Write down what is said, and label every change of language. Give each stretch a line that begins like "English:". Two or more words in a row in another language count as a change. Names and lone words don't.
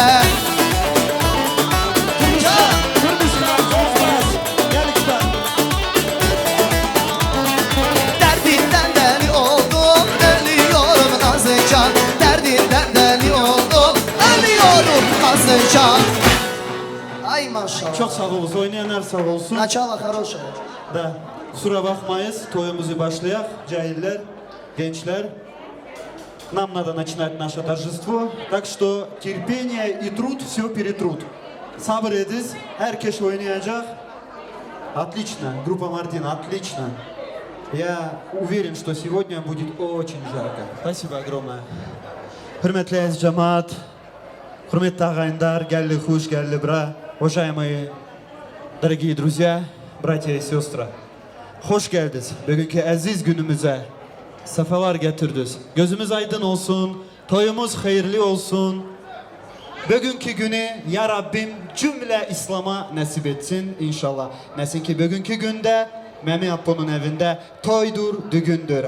Turkish: Derdinden deli oldum. Ölüyorum nazıcan. Derdinden deli oldum. Ölüyorum nazıcan. Ay maşallah. Çok sağ olsun, oynayanlar sağ olsun.
Russian: Начало хорошее.
Turkish: Da, kusura bakmayız, toyumuzu başlayak, cahiller, gençler.
Russian: Нам надо начинать наше торжество, так что терпение и труд все перетрут.
Turkish: Sabır ediz, herkes oynayacak.
Russian: Отлично, группа Мартин, отлично. Я уверен, что сегодня будет очень жарко. Спасибо огромное.
Turkish: Hürmetli ez cemaat, hürmetli ağaylar, geldi hoş geldi bra.
Russian: Уважаемые, дорогие друзья, братья и сестры.
Turkish: Hoş geldiniz bugünkü aziz günümüze. Sefalar getirdiniz. Gözümüz aydın olsun, toyumuz hayırlı olsun. Bugünkü günü ya Rabbim cümle İslam'a nasip etsin inşallah. Nesin ki bugünkü günde Memi Appo'nun evinde toydur, düğündür.